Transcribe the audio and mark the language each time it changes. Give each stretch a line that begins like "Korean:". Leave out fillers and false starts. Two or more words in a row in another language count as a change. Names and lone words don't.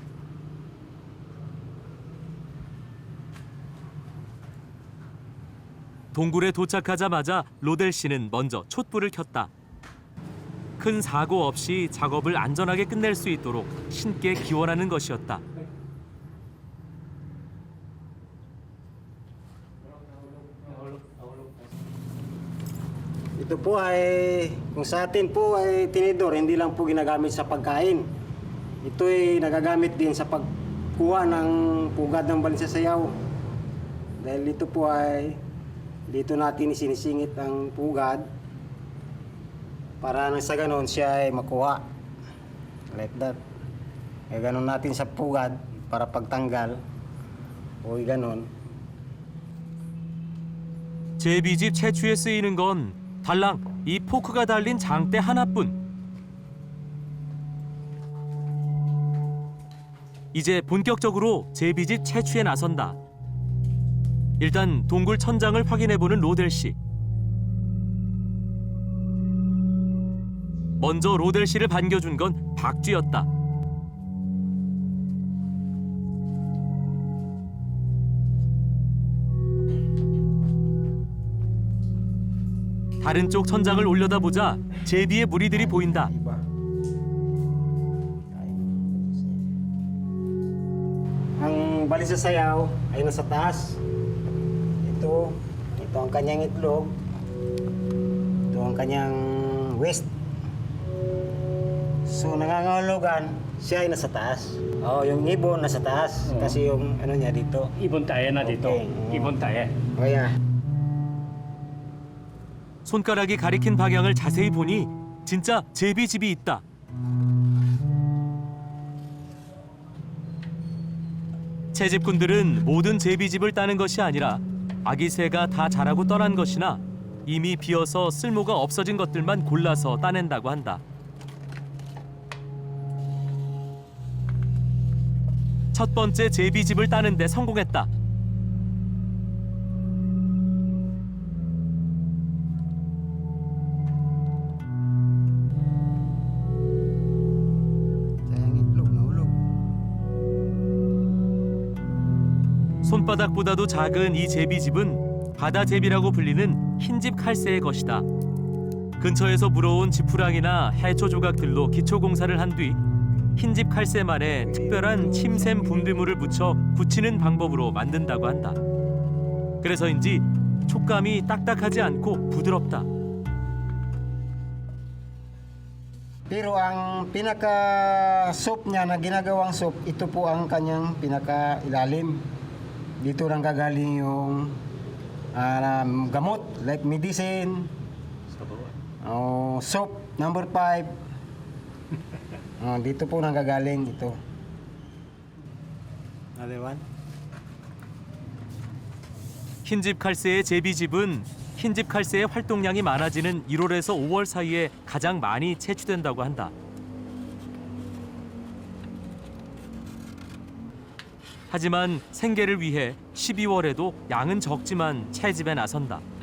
Korean: 동굴에 도착하자마자 로델 씨는 먼저 촛불을 켰다. 큰 사고 없이 작업을 안전하게 끝낼 수 있도록 신께 기원하는 것이었다.
Filipino: Ito po ay, kung sa atin po ay tinidor, hindi lang po ginagamit sa pagkain. Ito ay nagagamit din sa pagkuha ng pugad ng balinsasayaw. Dahil ito po ay, dito natin isinisingit ang pugad para nang sa ganon siya ay makuha.
English: Like that.
Filipino: Kaya ganon natin sa pugad para pagtanggal. O ganon.
Korean: 제비집 채취에 쓰이는 건 달랑 이 포크가 달린 장대 하나뿐. 이제 본격적으로 제비집 채취에 나선다. 일단 동굴 천장을 확인해보는 로델 씨. 먼저 로델 씨를 반겨준 건 박쥐였다. 다른 쪽 천장을 올려다보자 제비의 무리들이 보인다.
Filipino: Iba. Ang balinsasayaw ay nasa taas. Ito ang kanyang itlog. Ito ang kanyang waist. So nangangahulugan, siya ay nasa taas. Yung ibon nasa taas kasi yung ano niya dito. Ibon tayo na dito. Okay. Ibon tayo. Kaya
Korean: 손가락이 가리킨 방향을 자세히 보니 진짜 제비집이 있다. 채집꾼들은 모든 제비집을 따는 것이 아니라 아기 새가 다 자라고 떠난 것이나 이미 비어서 쓸모가 없어진 것들만 골라서 따낸다고 한다. 첫 번째 제비집을 따는 데 성공했다.
Filipino: ang itlog nahulog.
Korean: 손바닥보다도 작은 이 제비집은 바다 제비라고 불리는 흰집 칼새의 것이다. 근처에서 물어온 지푸랑이나 해초 조각들로 기초 공사를 한 뒤 흰집 칼새만의 특별한 침샘 분비물을 묻혀 굳히는 방법으로 만든다고 한다. 그래서인지 촉감이 딱딱하지 않고 부드럽다.
Filipino: Pero ang pinaka-soup niya na ginagawang soup, ito po ang kanyang pinaka-ilalim. Dito nang gagaling yung gamot,
English: like medicine, soap number 5.
Filipino: Dito po nang gagaling ito. Aliwan?
Korean: 흰집 칼새의 제비집은 흰집 칼새의 활동량이 많아지는 1월에서 5월 사이에 가장 많이 채취된다고 한다. 하지만 생계를 위해 12월에도 양은 적지만 채집에 나선다.